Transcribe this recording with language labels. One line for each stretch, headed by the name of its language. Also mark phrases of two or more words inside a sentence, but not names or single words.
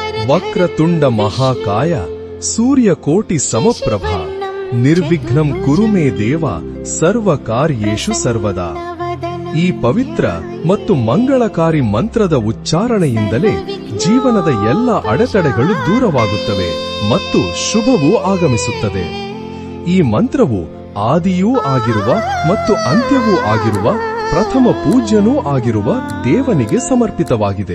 Sanskrit: ವಕ್ರತುಂಡ ಮಹಾಕಾಯ ಸೂರ್ಯಕೋಟಿ ಸಮಪ್ರಭ ನಿರ್ವಿಘ್ನಂ ಕುರು ಮೇ ದೇವ ಸರ್ವ ಕಾರ್ಯೇಷು ಸರ್ವದಾ.
Kannada: ಈ ಪವಿತ್ರ ಮತ್ತು ಮಂಗಳಕಾರಿ ಮಂತ್ರದ ಉಚ್ಚಾರಣೆಯಿಂದಲೇ ಜೀವನದ ಎಲ್ಲ ಅಡೆತಡೆಗಳು ದೂರವಾಗುತ್ತವೆ ಮತ್ತು ಶುಭವೂ ಆಗಮಿಸುತ್ತದೆ. ಈ ಮಂತ್ರವು ಆದಿಯೂ ಆಗಿರುವ ಮತ್ತು ಅಂತ್ಯವೂ ಆಗಿರುವ ಪ್ರಥಮ ಪೂಜ್ಯನೂ ಆಗಿರುವ ದೇವನಿಗೆ ಸಮರ್ಪಿತವಾಗಿದೆ.